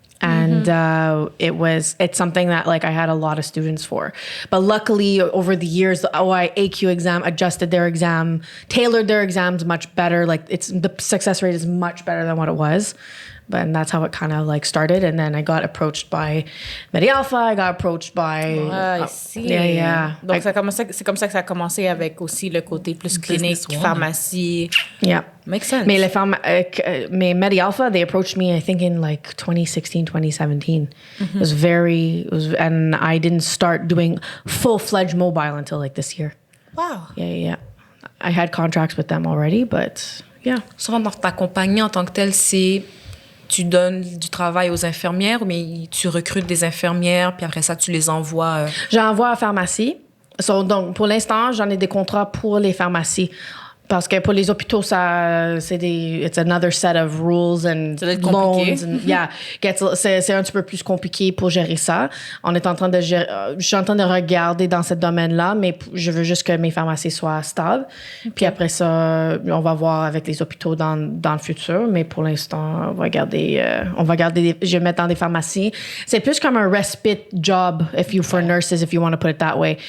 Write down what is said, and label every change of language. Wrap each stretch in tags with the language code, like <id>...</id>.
<en>And it's something that like I had a lot of students for. But luckily over the years, the OIAQ exam adjusted their exam, tailored their exams much better. Like the success rate is much better than what it was. And that's how it kind of like started. And then I got approached by Medi Alpha. I got approached by... I see. Yeah.</en> <fr>Donc, c'est comme ça que ça a commencé avec aussi le côté plus clinique, pharmacie.</fr> <en>Yeah. Makes sense. Mais Medi Alpha, they approached me, I think, in like 2016, 2017. Mm-hmm. And I didn't start doing full-fledged mobile until like this year. Wow. Yeah. I had contracts with them already, but yeah.</en> <fr>Souvent, dans ta compagnie en tant que telle, c'est... Tu donnes du travail aux infirmières, mais tu recrutes des infirmières, puis après ça, tu les envoies... J'envoie à pharmacie. Donc, pour l'instant, j'en ai des contrats pour les pharmacies. Parce que pour les hôpitaux,</fr> <en>it's another set of rules and loans.</en> <fr>C'est un petit peu plus compliqué pour gérer ça. Je suis en train de regarder dans ce domaine-là, mais je veux juste que mes pharmacies soient stables. Okay. Puis après ça, on va voir avec les hôpitaux dans le futur. Mais pour l'instant, je vais mettre dans des pharmacies. C'est plus comme un</fr> <en>respite job for nurses, if you want to put it that way.</en>